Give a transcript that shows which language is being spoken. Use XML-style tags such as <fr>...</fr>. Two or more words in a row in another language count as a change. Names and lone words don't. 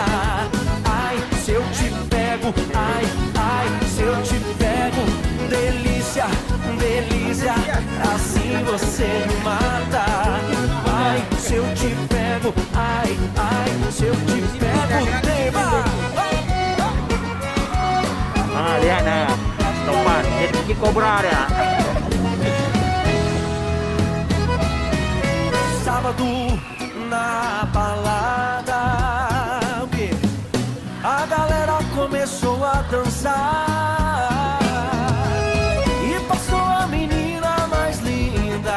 <pt>Ai, se eu te pego, ai, ai, se eu te pego, delícia, delícia, assim você me mata. Ai, se eu te pego, ai, ai, se eu te pego, tema.</pt> <id>Lihat nah, Topan, dia gigit kobra dia.</id> <pt>Sábado na balada, o quê? A galera começou a dançar e passou a menina mais linda.</pt>